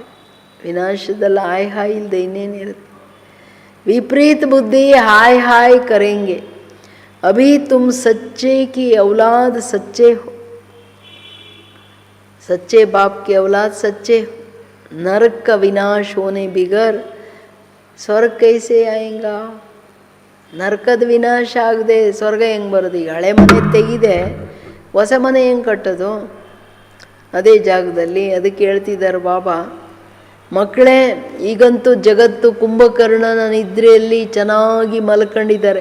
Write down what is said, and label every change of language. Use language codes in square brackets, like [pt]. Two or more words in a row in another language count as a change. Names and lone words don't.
[hi] विनाशदल आय हाय देने निरत, विपरीत बुद्धि हाय हाय करेंगे। अभी तुम सच्चे की औलाद सच्चे हो, सच्चे बाप की औलाद सच्चे हो। नरक का विनाश होने बिगर स्वर्ग कैसे आएगा? [kn] ನರಕದ ವಿನಾಶ ಆಗದೆ ಸ್ವರ್ಗ ಹೆಂಗೆ ಬರೋದು? ಈಗ ಹಳೆ ಮನೆ ತೆಗಿದೆ, ಹೊಸ ಮನೆ ಹೆಂಗೆ ಕಟ್ಟೋದು? ಅದೇ ಜಾಗದಲ್ಲಿ. ಅದಕ್ಕೆ ಹೇಳ್ತಿದ್ದಾರೆ ಬಾಬಾ, ಮಕ್ಕಳೇ ಈಗಂತೂ ಜಗತ್ತು ಕುಂಭಕರ್ಣನ ನಿದ್ರೆಯಲ್ಲಿ ಚೆನ್ನಾಗಿ ಮಲ್ಕೊಂಡಿದ್ದಾರೆ.